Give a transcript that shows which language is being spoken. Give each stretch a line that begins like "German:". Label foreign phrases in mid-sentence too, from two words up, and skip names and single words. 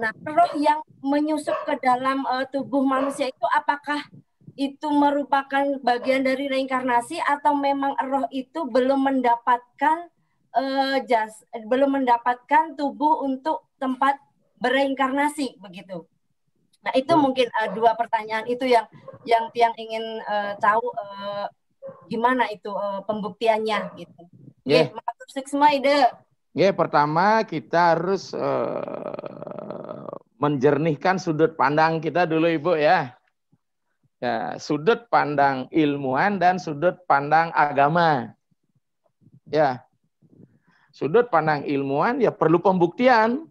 Indonesian: Nah, roh yang menyusup ke dalam tubuh manusia itu, apakah itu merupakan bagian dari reinkarnasi atau memang roh itu belum mendapatkan belum mendapatkan tubuh untuk tempat bereinkarnasi, begitu? Nah, itu mungkin 2 pertanyaan itu yang ingin tahu gimana itu pembuktiannya, gitu.
Balinese: Matur suksma ide.
Indonesian: Pertama kita harus menjernihkan sudut pandang kita dulu Ibu ya. Sudut pandang ilmuwan dan sudut pandang agama. Sudut pandang ilmuwan ya perlu pembuktian.